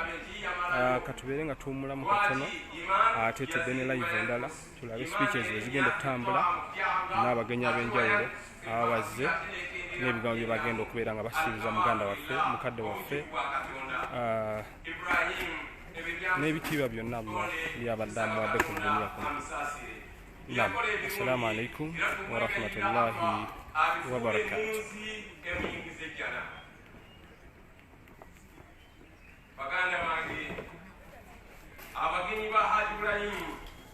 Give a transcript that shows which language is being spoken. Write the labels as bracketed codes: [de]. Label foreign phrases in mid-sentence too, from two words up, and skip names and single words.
[lg] Katubeere nga tuwummulamu katono, ate tudde ne live endala tulabe speeches bwe zigenda okutambula n'abagenyi ab'enjawulo ababazze n'ebigambo bye bagenda okubeera nga basiiriza muganda waffe, mukadde waffe, n'ebitiibwa byonna byabadde amuwadde ku duniya kuno. [ar] السلام عليكم ورحمة الله وبركاته. [lg] Baganda bange abagenyi ba Hajji Bulaimu